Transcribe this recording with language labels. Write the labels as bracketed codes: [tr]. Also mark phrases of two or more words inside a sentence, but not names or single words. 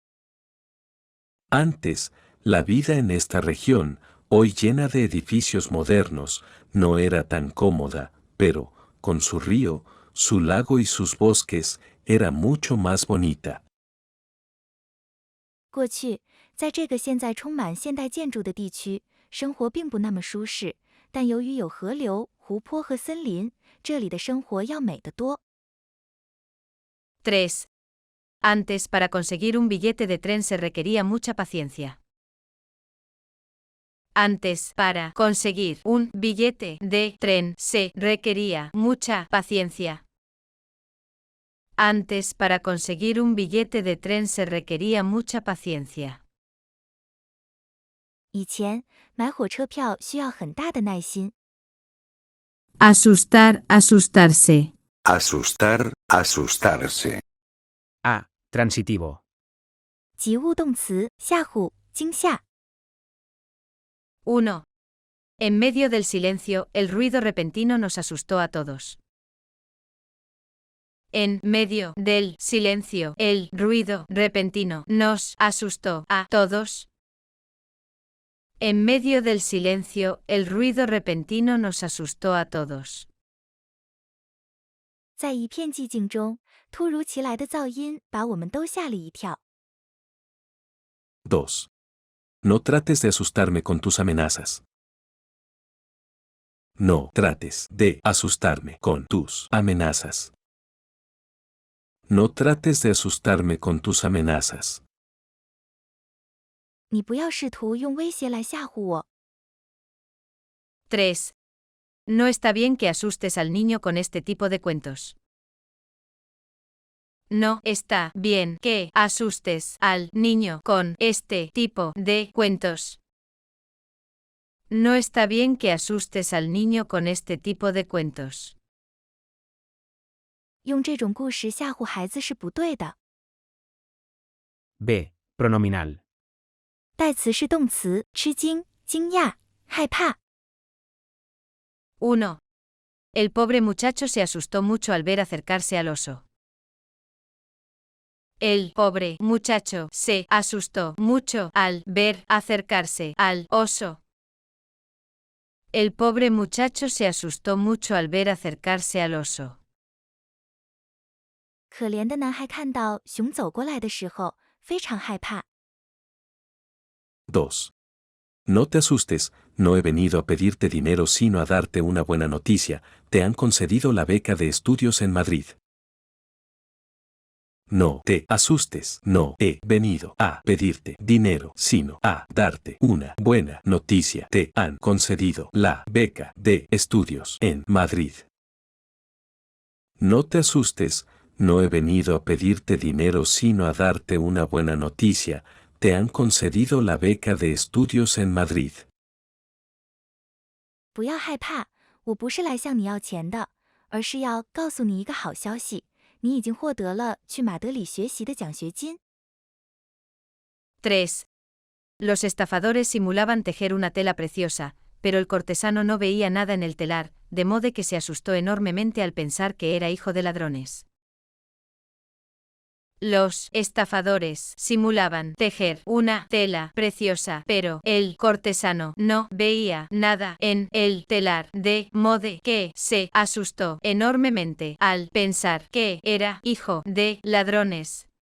[es] Antes, la vida en esta región, hoy llena de edificios modernos, no era tan cómoda, pero, con su río, su lago y sus bosques, era mucho más bonita. [zh] 过去，在这个现在充满现代建筑的地区，生活并不那么舒适，但由于有河流、湖泊和森林，这里的生活要美得多。 3. [es] Antes, para conseguir un billete de tren se requería mucha paciencia. Antes, para conseguir un billete de tren se requería mucha paciencia. Antes, para conseguir un billete de tren se requería mucha paciencia. [zh] 以前买火车票需要很大的耐心。 [es] Asustar, asustarse. Asustar, asustarse. A. Transitivo. [zh] 及物动词吓唬、惊吓。 1. [es] En medio del silencio, el ruido repentino nos asustó a todos. En medio del silencio, el ruido repentino nos asustó a todos. En medio del silencio, el ruido repentino nos asustó a todos. [zh] 在一片寂静中，突如其来的噪音把我们都吓了一跳。 2. [es] No trates de asustarme con tus amenazas. No trates de asustarme con tus amenazas. No trates de asustarme con tus amenazas. [zh] 你不要试图用威胁来吓唬我。 3. [es] No está bien que asustes al niño con este tipo de cuentos. No está bien que asustes al niño con este tipo de cuentos. No está bien que asustes al niño con este tipo de cuentos. [zh] 用这种故事吓唬孩子是不对的。 B. [es] Pronominal. [zh] 代词是动词吃惊、惊讶、害怕。 1. [es] El pobre muchacho se asustó mucho al ver acercarse al oso. El pobre muchacho se asustó mucho al ver acercarse al oso. El pobre muchacho se asustó mucho al ver acercarse al oso. [zh] 可怜的男孩看到熊走过来的时候，非常害怕。 2. [es] No te asustes, no he venido a pedirte dinero sino a darte una buena noticia, te han concedido la beca de estudios en Madrid. No te asustes, no he venido a pedirte dinero sino a darte una buena noticia, te han concedido la beca de estudios en Madrid. No te asustes, no he venido a pedirte dinero sino a darte una buena noticia, te han concedido la beca de estudios en Madrid. [zh] 不要害怕，我不是来向你要钱的，而是要告诉你一个好消息，你已经获得了去马德里学习的奖学金。 3. [es] Los estafadores simulaban tejer una tela preciosa, pero el cortesano no veía nada en el telar, de modo que se asustó enormemente al pensar que era hijo de ladrones. Los estafadores simulaban tejer una tela preciosa, pero el cortesano no veía nada en el telar, de modo que se asustó enormemente al pensar que era hijo de ladrones.